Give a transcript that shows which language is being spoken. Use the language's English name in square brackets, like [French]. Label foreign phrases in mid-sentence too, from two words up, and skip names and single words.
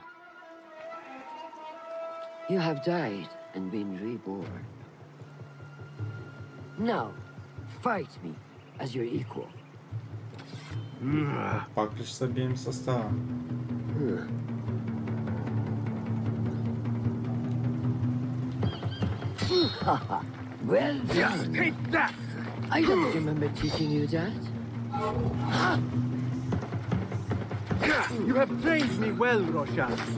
[English] You have died and been reborn. Now, fight me as your equal. [Bulgarian] Пак ли ще се бием състава? [English] Well done. Take that! I don't remember teaching you that. You have trained me well, Roshan.